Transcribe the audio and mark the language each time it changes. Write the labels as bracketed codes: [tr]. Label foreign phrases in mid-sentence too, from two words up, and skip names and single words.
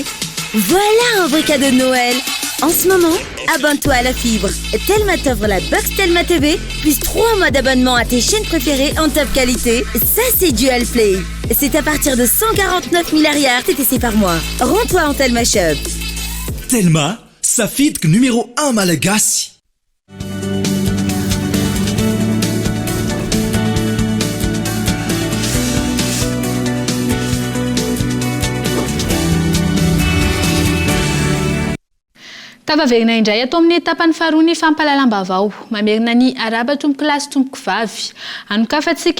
[fr] Voilà un vrai cadeau de Noël. En ce moment, abonne-toi à la fibre. Telma t'offre la box Telma TV, plus 3 mois d'abonnement à tes chaînes préférées en top qualité. Ça, c'est Dual Play. C'est à partir de 149 milliards TTC par mois. Rends-toi en Telma Shop. [mg] Telma, safidiko numéro 1 malagasy. Tavaverina indray atao amin'ny etapany faharoa ny fampahalalam-baovao mamerina ny araba tompoko lahy sy tompoko vavy anokafantsika